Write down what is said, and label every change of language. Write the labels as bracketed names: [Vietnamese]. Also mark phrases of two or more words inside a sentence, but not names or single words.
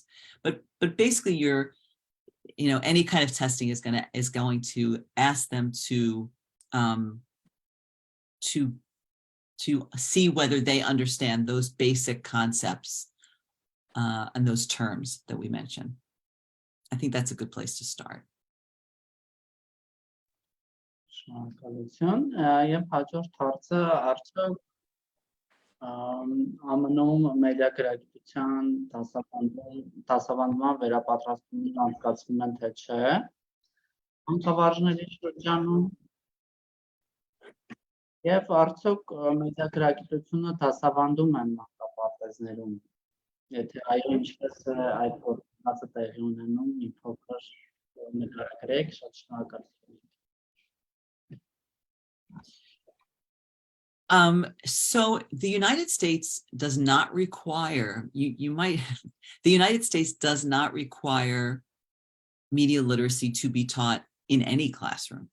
[English] But basically, any kind of testing is going to ask them to see whether they understand those basic concepts and those terms that we mentioned. I think that's a good place to start. [Armenian] Շնորհակալություն, եւ հաջորդ հարցը արդյոք ԱՄՆ-ում մեդիագրագիտության դասավանդման վերապատրաստումն անցկացվում են, թե չէ, հանքավարժների շրջանում, եւ արդյոք մեդիագրագիտությունը դասավանդում են մանկապարտեզներում, եթե այո, ինչպես է այդ գործընթացը տեղի ունենում, մի փոքր նկարագրեք, շատ շնորհակալություն. [English] So the United States does not require, the United States does not require media literacy to be taught in any classroom.